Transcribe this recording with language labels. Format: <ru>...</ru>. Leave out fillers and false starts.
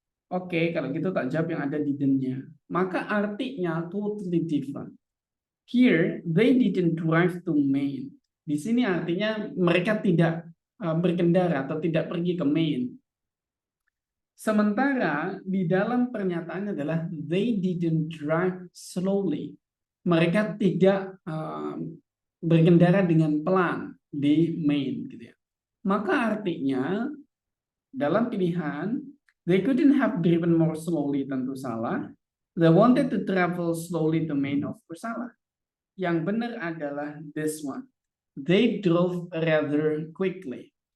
<id>Oke, kalau gitu tak jawab yang ada didn't-nya. Maka artinya</id> <en>totally different. Here, they didn't drive to Maine.</en> <id>Di sini artinya mereka tidak berkendara atau tidak pergi ke Maine. Sementara di dalam pernyataan adalah</id> <en>they didn't drive slowly.</en> <id>Mereka tidak berkendara dengan pelan di Maine gitu ya. Maka artinya dalam pilihan</id> <en>they couldn't have driven more slowly</en> <id>tentu salah.</id> <en>They wanted to travel slowly to Maine of course</en> <id>salah. Yang benar adalah</id> <en>this one. They drove rather quickly.</en>